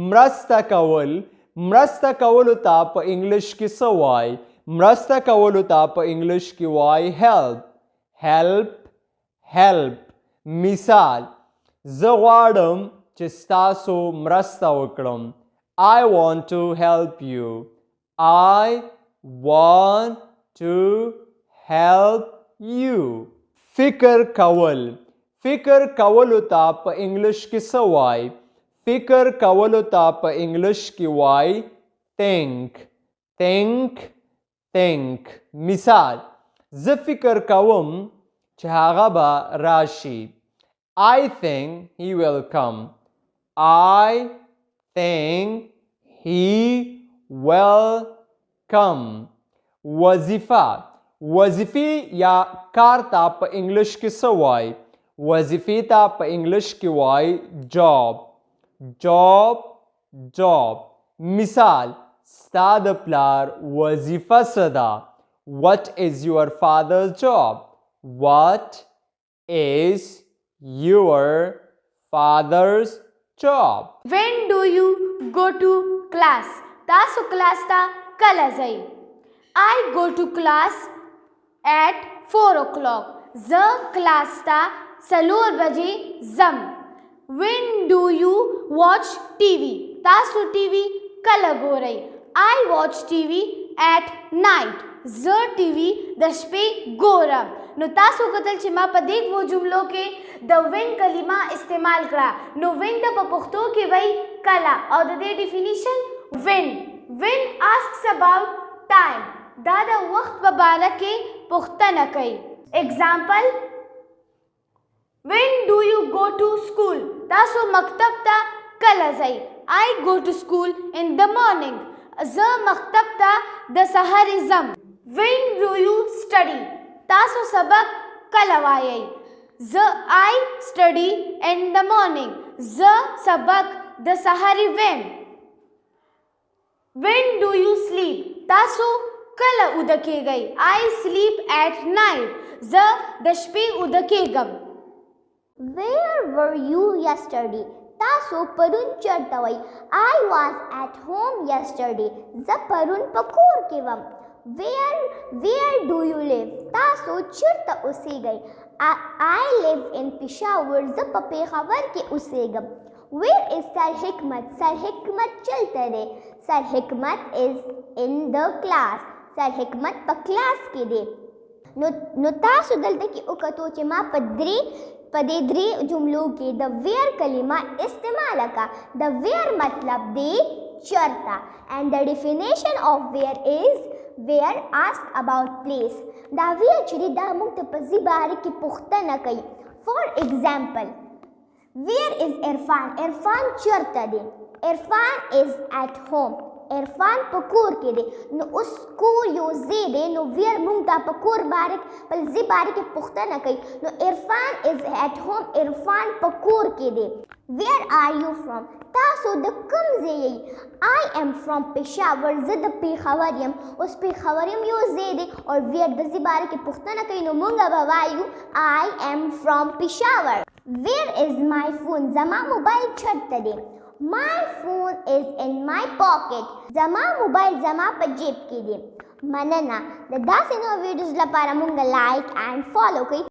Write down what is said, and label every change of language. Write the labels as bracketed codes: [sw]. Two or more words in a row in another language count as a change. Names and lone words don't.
[ps] مرسته کول مرسته کولو ته په انګلیش کې څه وای مرسته کولو ته په انګلیش کې وای help مثال زه غواړم چې ستاسو مرسته وکړم [en] I want to help you I want to help you [ps] فکر کولو ته په انګلیش کې څه وای فکر کولو ته په انګلیش کې وای think مثال زه فکر کوم چې هغه به راشي [en] I think he will come I think he will come [ps] وظیفې یا کار ته په انګلیش کې څه وای وظیفې ته په انګلیش کې وای [en] job [ps] مثال ستا د پلار وظیفه څه ده [en] What is your father's job What is your father's job When do you go to class [ps] تاسو کلاس ته کله ځئ [en] I go to class at 4 o'clock [ps] زه کلاس ته 4 بجې ځم [en] When do you watch TV [ps] تاسو TV کله ګورئ [en] I watch TV at night [ps] زه TV د شپې ګورم نو تاسو کتل چې ما په دې دوو جملو کې د when کلمه استعمال کړه نو when د په پښتو کې وای کله او د دې ډیفینیشن [en] when asks about time [ps] دا د وخت په باره کې پوښتنه کوي example [en] When do you go to school [ps] تاسو مکتب ته کله ځئ [en] I go to school in the morning [ps] زه مکتب ته د سحر ځم [en] When do you study [ps] تاسو سبق کله وایئ زه [en] I study in the morning [ps] زه سبق د سحر ویم [en] When do you sleep [ps] تاسو کله اوده کیږئ [en] I sleep at night [ps] زه د شپې اوده کیږم [en] Where were you yesterday [ps] تاسو پرون چرته وئ [en] I was at home yesterday [ps] زه پرون په کور کې وم [en] Where do you live [ps] تاسو چرته اوسیږئ [en] I live in Peshawar [ps] زه په پېښور کې اوسیږم [en] Where is Sir Hikmat Sir Hikmat [ps] چلته دی [en] Sir Hikmat is in the class [ps] Sir Hikmat په کلاس کې دی نو تاسو دلته کې وکتو چې ما په دې درې جملو کې د ویر کلمه استعمال کړه د ویر مطلب دی چرته [en] and the definition of where is where ask about place [ps] دا ویر چې دا موږ ته په ځای باره کې پوښتنه کوي [en] for example where is [ps] عرفان چرته دی عرفان [en] is at home [ps] عرفان په کور کې دی نو اوس کور یو ځای دی نو ویر موږ ته په کور باره په ځای باره کې پوښتنه کوي نو عرفان [en] is at home [ps] عرفان په کور کې دی [en] where are you from [ps] تاسو د کوم ځای یئ [en] I am from Peshawar [ps] زه د پېښور یم اوس پېښور یم یو ځای دی او ویر د ځای باره کې پوښتنه کوي نو موږ به وایو [en] I am from Peshawar where is my phone زما موبایل چرته دی My phone is in my pocket. [ps] زما موبایل زما په جیب کې دی. مننه د داسې نو ویډیوز لپاره مونږ [en] like and follow [ps] کړئ.